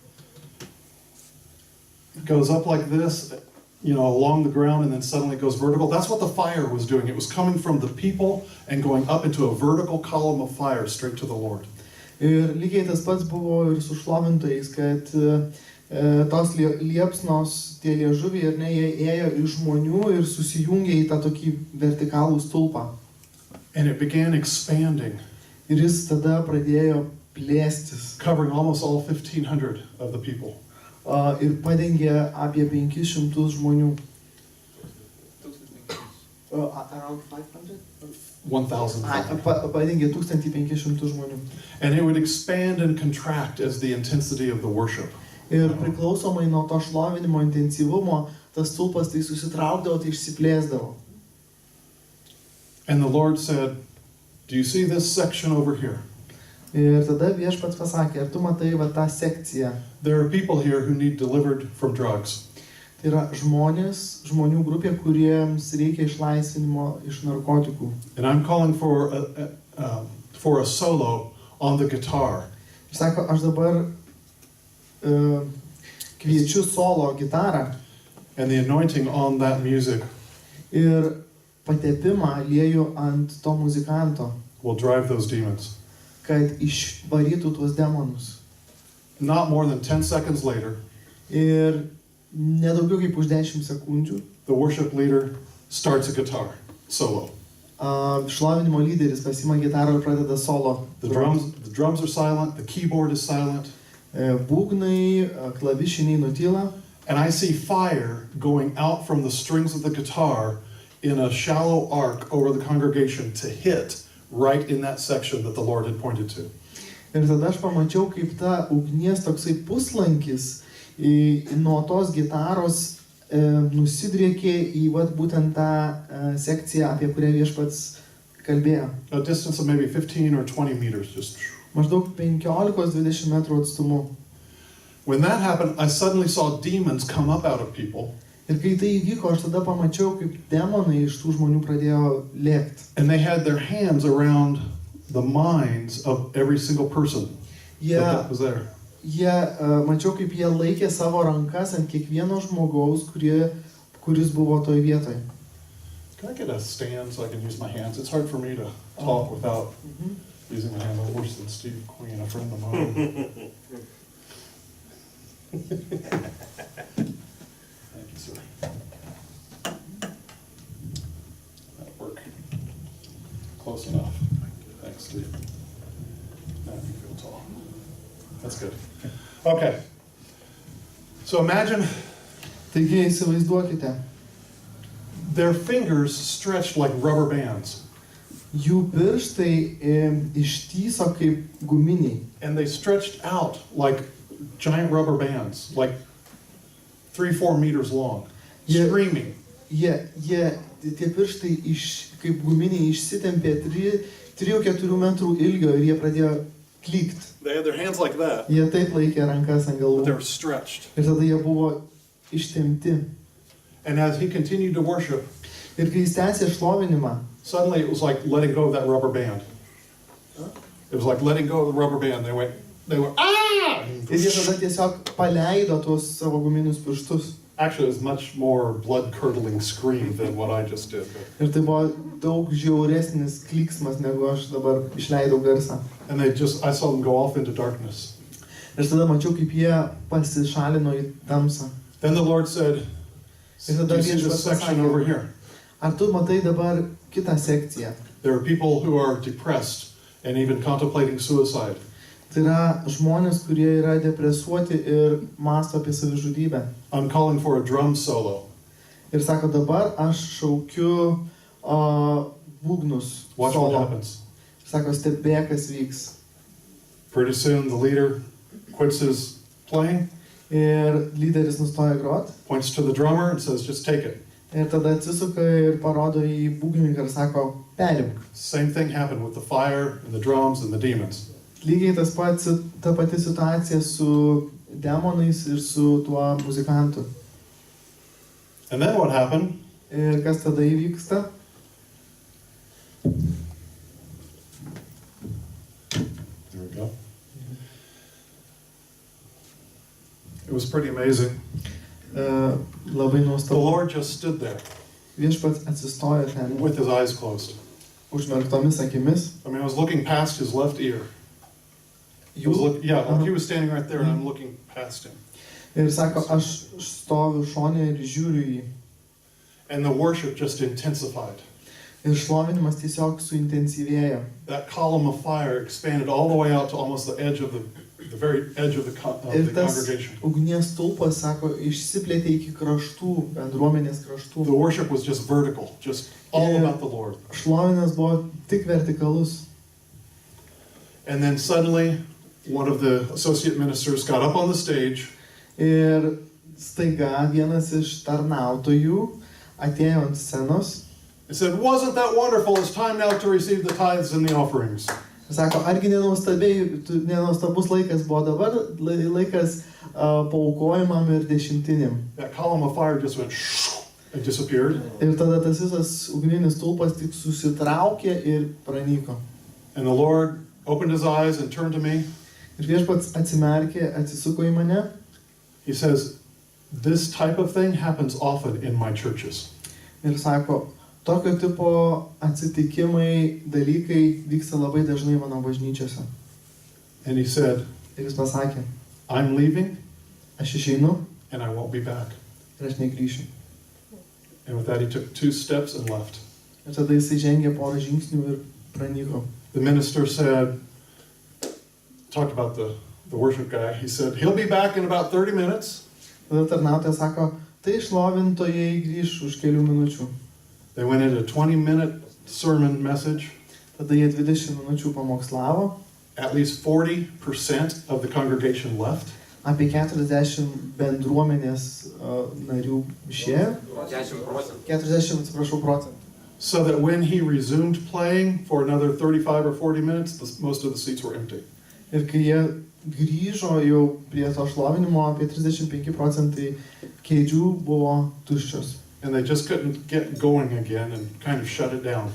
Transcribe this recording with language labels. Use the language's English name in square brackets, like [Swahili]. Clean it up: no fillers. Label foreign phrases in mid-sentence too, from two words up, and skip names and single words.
[English] It goes up like this, along the ground, and then suddenly it goes vertical. That's what the fire was doing. It was coming from the people and going up into a vertical column of fire straight to the Lord. [Lithuanian] Ir lygiai tas pats buvo ir su šlovintojais, kad tos liepsnos, tie liežuviai, ar ne, jie ėjo iš žmonių ir susijungė į tą tokį vertikalų stulpą. [English] And it began expanding, [Lithuanian] Ir jis tada pradėjo plėstis. [English] covering almost all 1,500 of the people. [Lithuanian] Ir padengė apie 500 žmonių. [English] Around 500? 1,000. [Lithuanian] Padengė 1500 žmonių. [English] And it would expand and contract as the intensity of the worship. [Lithuanian] Ir priklausomai nuo to šlovinimo intensyvumo, tas stulpas tai susitraukdavo, tai išsiplėsdavo. [English] And the Lord said, "Do you see this section over here? [Lithuanian] Ir tada Viešpats pasakė, ar tu matai va tą sekciją? [English] There are people here who need delivered from drugs. [Lithuanian] Tai yra žmonių grupė, kuriems reikia išlaisvinimo iš narkotikų. [English] And I'm calling for a solo on the guitar. [Lithuanian] Ir sako, aš dabar kviečiu solo gitarą [English] And the anointing on that music [Lithuanian] ir patepimą lieju ant to muzikanto, [English] will drive those demons." [Lithuanian] kad išvarytų tuos demonus. [English] Not more than 10 seconds later, [Lithuanian] Ir nedaugiau kaip už 10 sekundžių [English] the worship leader starts a guitar solo. [Lithuanian] Šlovinimo lyderis pasima gitarą ir pradeda solo. [English] The drums are silent, the keyboard is silent, [Lithuanian] Būgnai, klavišiniai nutyla. [English] and I see fire going out from the strings of the guitar in a shallow arc over the congregation to hit right in that section that the Lord had pointed to. [Lithuanian] Ir tada aš pamačiau, kaip ta ugnies toksai puslankis nuo tos gitaros nusidriekė į būtent tą sekciją, apie kurią Viešpats kalbėjo. [English] A distance of maybe 15 or 20 meters. Just. [Lithuanian] Maždaug 15-20 metrų atstumu. [English] When that happened, I suddenly saw demons come up out of people, [Lithuanian] Ir kai tai įvyko, aš tada pamačiau, kaip demonai iš tų žmonių pradėjo lėkti. [English] and they had their hands around the minds of every single person that was there. [Lithuanian] Mačiau, kaip jie laikė savo rankas ant kiekvieno žmogaus, kuris buvo toj vietoj. [English] Can I get a stand so I can use my hands? It's hard for me to talk without using my hands. I'm worse than Steve Queen, a friend of mine. Thank you, sir. That'll work. Close enough. Thanks, Steve. Now you feel tall. That's good. Okay. So imagine [Lithuanian] Taigi įsivaizduokite, [English] their fingers stretched like rubber bands. [Lithuanian] jų pirštai ištyso kaip guminiai. [English] And they stretched out like giant rubber bands, like 3-4 meters long, Yeah. screaming. [Lithuanian] Tie pirštai kaip guminiai išsitempė 3-4 metrų ilgio ir jie pradėjo klykti. [English] They had their hands like that, [Lithuanian] Jie taip laikė rankas ant [English] but they [Lithuanian] galvų. [English] were stretched. [Lithuanian] Ir tada jie buvo ištempti. [English] And as he continued to worship, [Lithuanian] Ir kai jis tęsė šlovinimą, [English] suddenly it was like letting go of that rubber band. It was like letting go of the rubber band. They went, ah! [Lithuanian] ir jie tada tiesiog paleido tuos savo guminius pirštus. [English] Actually, it was much more blood-curdling scream than what I just did. [Lithuanian] Ir tai buvo daug žiauresnis klyksmas, negu aš dabar išleidau garsą. [English] And I saw them go off into darkness. [Lithuanian] Ir tada mačiau, kaip jie pasišalino į tamsą. [English] Then the Lord said, do you see this section over here? [Lithuanian] Ar tu matai dabar kitą sekciją? [English] There are people who are depressed and even contemplating suicide. [Lithuanian] Tai yra žmonės, kurie yra depresuoti ir mąsto apie savižudybę. [English] I'm calling for a drum solo. [Lithuanian] Ir sako, dabar aš šaukiu būgnus. [English] Watch what happens. [Lithuanian] Sako, stebėk, kas vyks. [English] Pretty soon the leader quits his playing, [Lithuanian] Ir lyderis nustoja grot. [English] points to the drummer and says, just take it. [Lithuanian] Ir tada atsisuka ir parodo į būgnininką ir sako, perimk. [English] Same thing happened with the fire and the drums and the demons. [Lithuanian] Lygiai ta pati situacija su demonais ir su tuo muzikantu. [English] And then what happened? [Lithuanian] Ir kas tada įvyksta? [English] There we go. It was pretty amazing. [Lithuanian] Labai [English] The [Lithuanian] nuostabu. [English] Lord just stood there [Lithuanian] Viešpats atsistojo ten [English] with his eyes closed. [Lithuanian] užmerktomis akimis. [English] I mean, I was looking past his left ear. He was standing right there and I'm looking past him. [Lithuanian] Ir sako, aš stoviu šone ir žiūriu jį. [English] And the worship just intensified. [Lithuanian] Ir šlovinimas tiesiog suintensyvėjo. [English] That column of fire expanded all the way out to almost the edge of the very edge of the [Lithuanian] Ir tas [English] congregation. [Lithuanian] ugnies stulpas, sako, išsiplėtė iki kraštų, bendruomenės kraštų. [English] The worship was just vertical, just all about the Lord. [Lithuanian] Šlovinas buvo tik vertikalus. [English] And then suddenly, one of the associate ministers got up on the stage. [Lithuanian] Ir staiga vienas iš tarnautojų atėjo ant scenos. [English] He said, "Wasn't that wonderful? It's time now to receive the tithes and the offerings." [Lithuanian] Sako, argi nenuostabus laikas buvo dabar, laikas paaukojimam ir dešimtinėm. [English] That column of fire just went and disappeared. [Lithuanian] Ir tada tas visas ugninis stulpas tik susitraukė ir pranyko. [English] And the Lord opened his eyes and turned to me. [Lithuanian] Ir Viešpats atsimerkė, atsisuko į mane. [English] He says, "This type of thing happens often in my churches." [Lithuanian] Ir sako, tokio tipo atsitikimai, dalykai vyksta labai dažnai mano bažnyčiose. [English] And he said, [Lithuanian] Ir jis pasakė, [English] "I'm leaving [Lithuanian] aš išeinu [English] and I won't be back." [Lithuanian] ir aš negrįšiu. [English] And with that, he took 2 steps and left. [Lithuanian] Ir tada jisai žengė porą žingsnių ir pranyko. [English] The minister said, talked about the worship guy. He said, "He'll be back in about 30 minutes." [Lithuanian] Tada tarnautojas sako, tai šlovintojai grįš už kelių minučių. [English] They went into a 20-minute sermon message. [Lithuanian] Tada jie 20 minučių pamokslavo. [English] At least 40% of the congregation left. [Lithuanian] Apie 40 bendruomenės narių išėjo. 40, atsiprašau, procentų. [English] So that when he resumed playing for another 35 or 40 minutes, most of the seats were empty. [Lithuanian] Ir kai jie grįžo jau prie to šlovinimo, apie 35 procentai kėdžių buvo tuščios. [English] And they just couldn't get going again and kind of shut it down.